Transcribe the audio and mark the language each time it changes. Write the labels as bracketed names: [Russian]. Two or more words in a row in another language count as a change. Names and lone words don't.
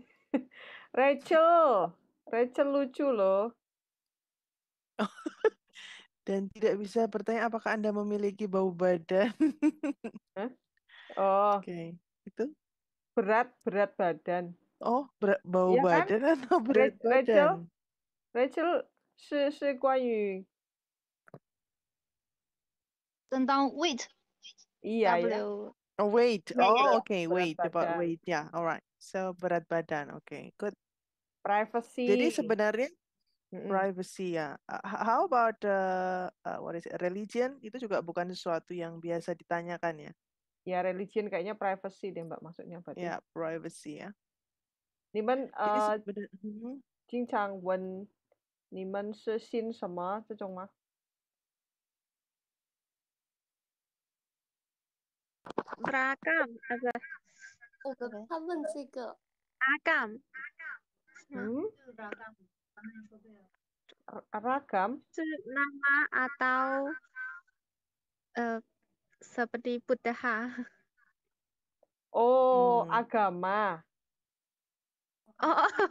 [Indonesian] Rachel lucu loh. Dan tidak bisa bertanya apakah Anda memiliki bau badan. Hah? Oh, Oke, itu. berat badan. Oh, bau Iya kan? badan atau berat badan? [Chinese] Rachel 是关于 [Indonesian] tentang weight. iya ya, W. Oh, weight. Ya, ya, Oh, ya. okay, berat [English] weight, about [Indonesian] badan. [English] weight. Yeah, all right. So [Indonesian] berat badan. [English] Okay, good. [Indonesian] Privacy. Jadi sebenarnya Mm-mm. privacy ya. [English] How about what is it? Religion? [Indonesian] Itu juga bukan sesuatu yang biasa ditanyakan ya. Ya, religion kayaknya privacy deh Mbak maksudnya berarti. Ya, privacy ya. [Chinese] 你们 [Indonesian] Jadi sebenarnya [Chinese] 经常问你们是信什么这种吗？ [Indonesian] Beragam, apa? [Chinese] 他问这个 [Indonesian] Agam. Ragam? Itu nama atau seperti Buddha. Oh, agama. Oh,